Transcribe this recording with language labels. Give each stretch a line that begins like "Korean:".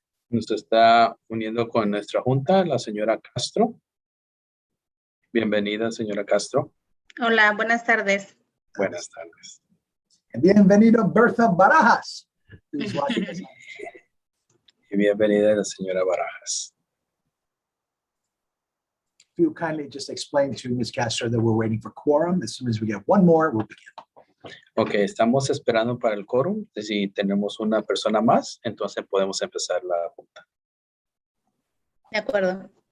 Spanish: Nos está uniendo con nuestra junta la señora Castro. Bienvenida, señora Castro. Hola, buenas tardes. Buenas tardes.
English: And bienvenido, Bertha Barajas, who's watching us.
Spanish: Y bienvenida la señora Barajas.
English: If you kindly just explain to Ms. Castro that we're waiting for quorum. As soon as we get one more, we'll begin.
Spanish: Ok, estamos esperando para el quórum. Si tenemos una persona más, entonces podemos empezar la junta. De acuerdo.